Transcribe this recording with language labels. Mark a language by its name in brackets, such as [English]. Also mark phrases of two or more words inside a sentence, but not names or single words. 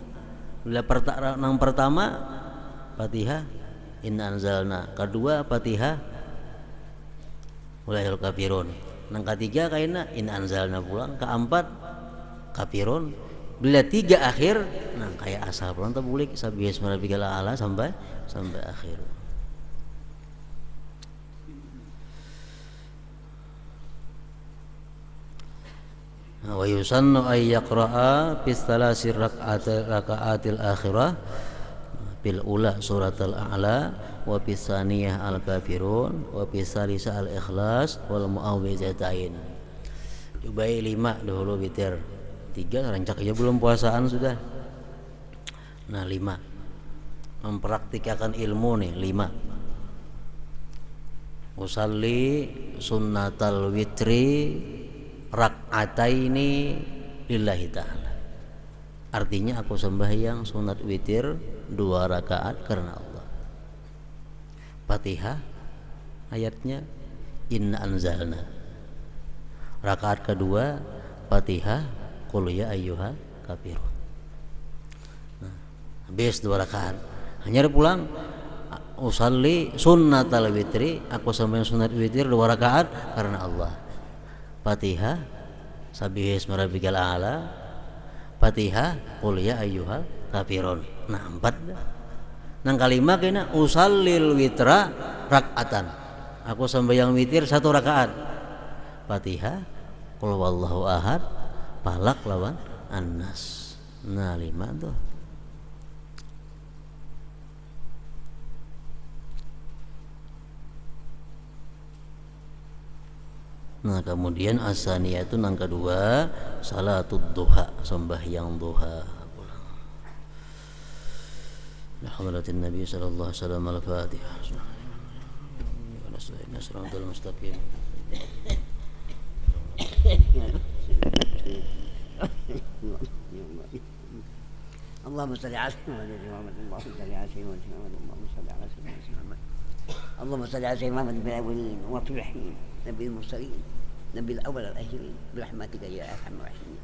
[Banjar] Bila nang pertama Fatihah, [Arabic] إنا أنزلنا, [Banjar] kedua Fatihah, [Arabic] قل كافرون. [Banjar] Nang ketiga kayaknya [Arabic] إنا أنزلنا [Banjar] pulang, keempat kafirun. Bila 3 akhir, nah kayak asal pulang terbulik [Arabic] سبح اسم ربك الأعلى [Banjar] sampai akhir. [Arabic] ويسن أن يقرأ في ثلاث الركعات الأخيرة بالأولى سورة الأعلى، وفي الثانية الكافرون، وفي الثالثة الإخلاص والمعوذتين. [Banjar] Cobai 5 dahulu witir. 3 rancak aja belum puasaan sudah. Nah, 5 mempraktikkan ilmu nih. [Arabic] 5 أصلي سنة الوتر ركعتين لله تعالى. [Banjar] Artinya aku sembahyang sunat witir 2 rakaat karena Allah. Fatihah ayatnya [Arabic] إنا أنزلنا. [Banjar] Rakaat kedua Fatihah, [Arabic] قل يا أيها الكافرون. [Banjar] Nah, habis 2 rakaat. Hanya pulang [Arabic] أصلي سنة الوتر, [Banjar] aku sembahyang sunat witir 2 rakaat karena Allah. [Arabic] فاتحة، سبح اسم ربك الأعلى، فاتحة, قل يا أيها الكافرون. [Banjar] Nah, 4. Nang kalima kena [Arabic] أصلي الوتر ركعة. [Banjar] Aku sembahyang witir 1 rakaat. Fatihah, [Arabic] قل هو الله أحد, [Banjar] falak lawan annas. Nah, 5 tuh. Nah, kemudian asaniyah itu nang kedua [Arabic] صلاة الضحى, [Banjar] sembahyang duha. [Arabic] إلى حضرة النبي صلى الله عليه وسلم الفاتحة. نصر المستقيم. اللهم صل على سيدنا محمد، اللهم صل على سيدنا محمد، اللهم صل على سيدنا محمد، اللهم صل على سيدنا محمد بالأولين وفي الآخرين، نبي المرسلين، نبي الأول والآخرين، برحمتك يا أرحم الراحمين.